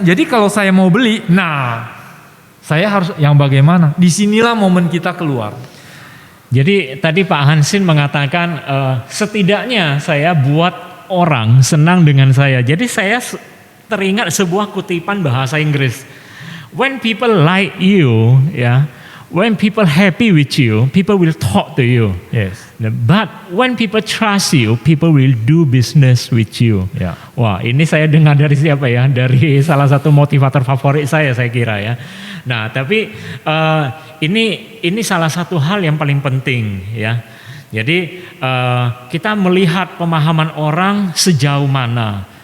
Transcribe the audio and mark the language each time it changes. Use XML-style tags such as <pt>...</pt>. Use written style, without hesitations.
<id>Jadi kalau saya mau beli, saya harus yang bagaimana? Disinilah momen kita keluar. Jadi tadi Pak Hansin mengatakan setidaknya saya buat orang senang dengan saya. Jadi saya teringat sebuah kutipan bahasa Inggris.</id> <en>When people like you,</en> <id>ya,</id> <en>when people happy with you, people will talk to you. Yes. But when people trust you, people will do business with you.</en> <id>Ya. Wah, ini saya dengar dari siapa ya? Dari salah satu motivator favorit saya kira ya. Nah, tapi ini salah satu hal yang paling penting ya. Jadi kita melihat pemahaman orang sejauh mana.</id>